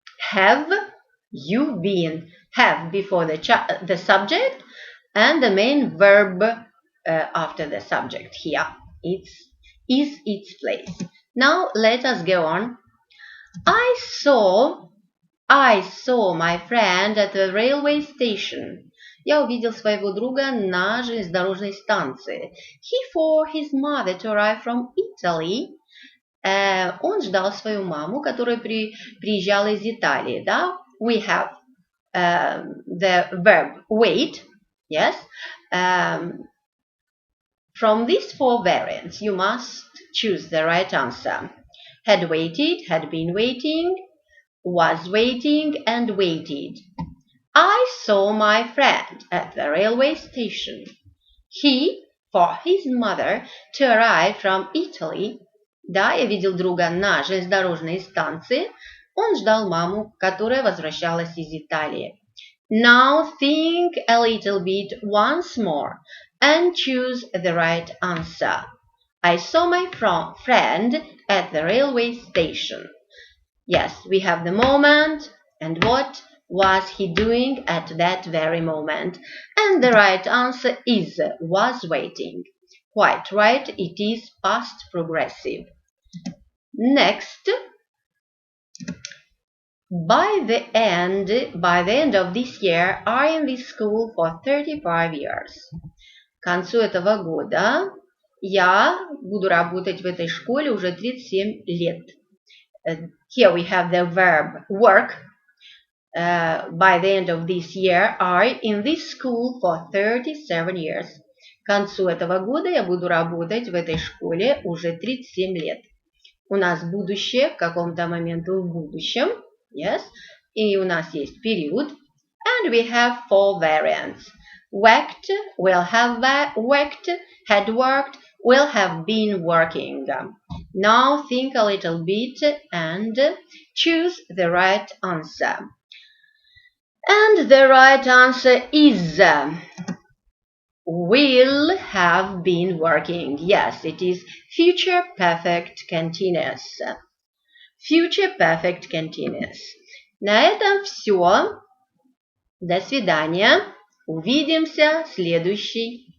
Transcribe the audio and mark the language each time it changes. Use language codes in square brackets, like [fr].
[en] Have you been? Have before the subject and the main verb after the subject here. It's is its place. Now let us go on. I saw my friend at the railway station. [ru] Я увидел своего друга на железнодорожной станции. [en] He for his mother to arrive from Italy. [ru] Он ждал свою маму, которая приезжала из Италии. Да? [en] We have the verb wait. Yes. From these 4 variants, you must choose the right answer. Had waited, had been waiting, was waiting, and waited. I saw my friend at the railway station. He, for his mother, to arrive from Italy. [ru] Да, я видел друга на железнодорожной станции. Он ждал маму, которая возвращалась из Италии. [en] Now think a little bit once more and choose the right answer. I saw my friend at the railway station. Yes, we have the moment and what was he doing at that very moment. And the right answer is was waiting. Quite right, it is past progressive. Next, by the end of this year, I am in this school for 35 years. [ru] К концу этого года я буду работать в этой школе уже 37 лет. [en] Here we have the verb work. By the end of this year, I in this school for 37 years. [ru] К концу этого года я буду работать в этой школе уже 37 лет. У нас будущее к какому-то моменту в будущем. [en] Yes. [ru] И у нас есть период. [en] And we have 4 variants. Worked, will have worked, had worked, will have been working. Now think a little bit and choose the right answer. And the right answer is will have been working. Yes, it is future perfect continuous. Future perfect continuous. [ru] На этом все. До свидания. Увидимся в следующий